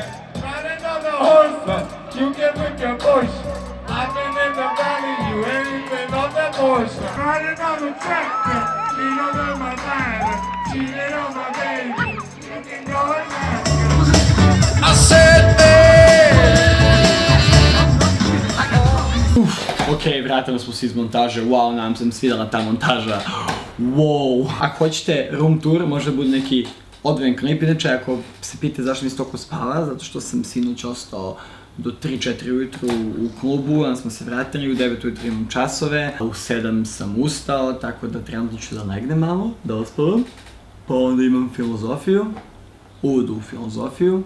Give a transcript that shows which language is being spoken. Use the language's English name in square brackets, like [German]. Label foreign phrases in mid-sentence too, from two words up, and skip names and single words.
[English] Riding on the horse, you can whip your bush. I've been in the valley, you ain't been on the bush. Riding on the tractor, lean over my line, cheating on my baby. You can go and ask her. I said [Serbian] Okej, vratili smo se iz montaže, wow, nam se svidala ta montaža, wow. Ako hoćete [English] room tour, [Serbian] možda bude neki odvojen klip, inače ako se pite zašto mi se toliko spava, zato što sam sinoć ostao do 3-4 ujutru u klubu, onda smo se vratili, u 9 ujutru imam časove, u 7 sam ustao, tako da trenutno ću da legnem malo, da ospavam, pa onda imam filozofiju, uvod u filozofiju.